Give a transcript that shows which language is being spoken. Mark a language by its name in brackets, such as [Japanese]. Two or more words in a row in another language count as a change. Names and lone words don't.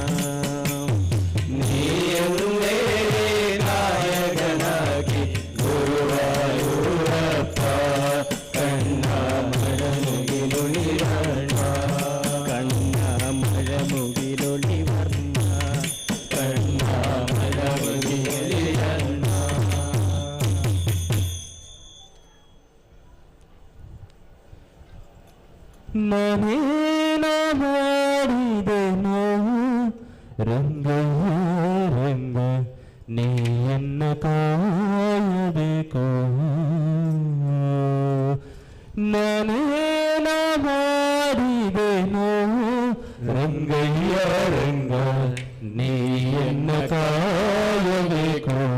[Malayalam] നീ എന്നെ ഗായകനാക്കി ഗുരുവായൂരപ്പ കണ്ണ മഴമുകിലൊളി വർണ്ണ കണ്ണ മഴമുകിലൊളി വർണ്ണ കണ്ണ മഴമുകിലൊളി വർണ്ണ [Kannada] ನಾನೇನ ಮಾಡಿದೆನೋ ರಂಗಯ್ಯ ರಂಗ ನೀಯನ್ನ ಕಾಯಬೇಕು ನಾನೇನ ಮಾಡಿದೆನೋ ರಂಗಯ್ಯ ರಂಗ ನೀಯನ್ನ ಕಾಯಬೇಕು